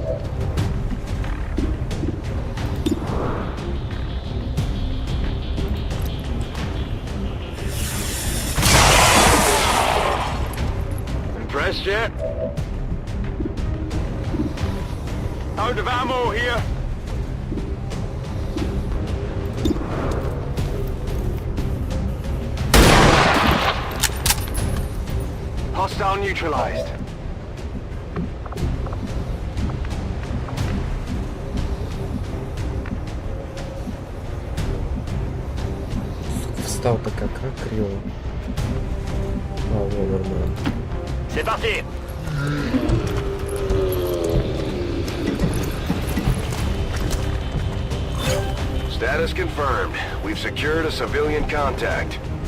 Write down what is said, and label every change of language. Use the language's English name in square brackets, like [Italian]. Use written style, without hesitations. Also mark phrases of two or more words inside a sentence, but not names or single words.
[English] Impressed yet? Out of ammo here. Hostile neutralized. [Russian] Встал-то как криво. А, вот нормально. [French] C'est parti. [English] Status confirmed. We've secured a civilian contact.